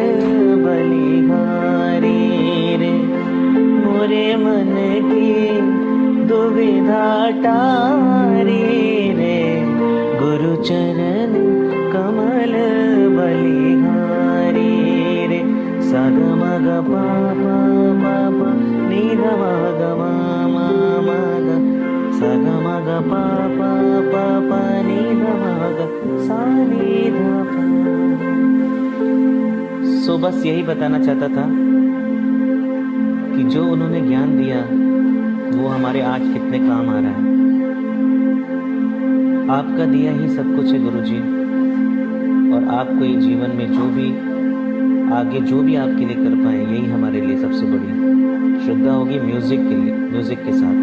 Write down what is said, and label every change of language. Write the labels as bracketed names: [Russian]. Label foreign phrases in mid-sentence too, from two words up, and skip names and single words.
[Hindi] बलिहारी रे मोरे मन की दुविधा टारी रे गुरु चरण कमल बलिहारी रे सा ग म ग प प प प नि ध म ग म म म ग सा ग म ग प प प प नि ध म ग सा नि ध प। सो बस यही बताना चाहता था कि जो उन्होंने ज्ञान दिया वो हमारे आज कितने काम आ रहा है। आपका दिया ही सब कुछ है गुरुजी, और आपको ये जीवन में जो भी आगे जो भी आपके लिए कर पाए यही हमारे लिए सबसे बड़ी श्रद्धा होगी म्यूजिक के लिए, म्यूजिक के साथ।